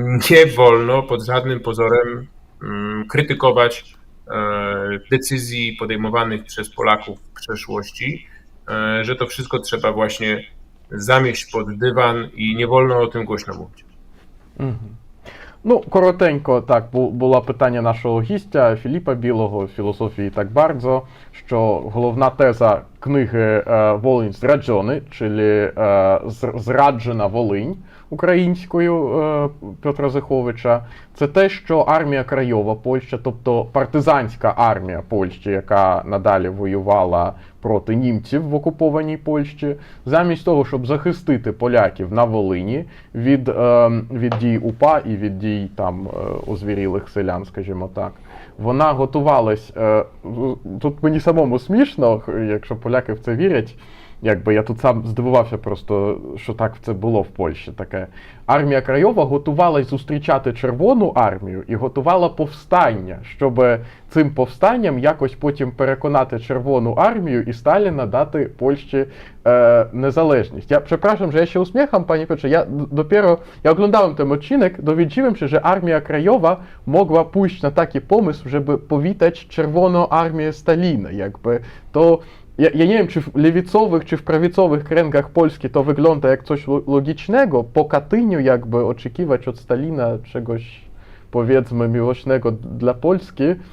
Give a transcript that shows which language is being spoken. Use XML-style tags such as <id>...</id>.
<pl>nie wolno pod żadnym pozorem krytykować decyzji podejmowanych przez Polaków w przeszłości, że to wszystko trzeba właśnie zamieść pod dywan i nie wolno o tym głośno mówić.</pl> <uk>Ну, коротенько, так, було питання нашого гістя Філіпа Білого, філософії так bardzo, що головна теза книги «Волинь зраджоний», czyli «Зраджена Волинь» українською Петра Зиховича, це те, що армія Крайова Польща, тобто партизанська армія Польщі, яка надалі воювала проти німців в окупованій Польщі, замість того, щоб захистити поляків на Волині від дій УПА і від дій там озвірілих селян, скажімо так, вона готувалась, тут мені самому смішно, якщо поляки в це вірять, якби я тут сам здивувався просто, що так це було в Польщі таке. Армія Крайова готувалась зустрічати Червону армію і готувала повстання, щоб цим повстанням якось потім переконати Червону армію і Сталіна дати Польщі niezależność.</uk> <pl>Ja przepraszam, że ja się uśmiecham, panie Piotrze, ja oglądałem ten odcinek, dowiedziałem się, że Armia Krajowa mogła pójść na taki pomysł, żeby powitać Czerwoną Armię Stalina, jakby to ja nie wiem, czy w lewicowych, czy w prawicowych kręgach Polski to wygląda jak coś logicznego, po Katyniu jakby oczekiwać od Stalina czegoś, powiedzmy, miłosnego dla Polski.</pl>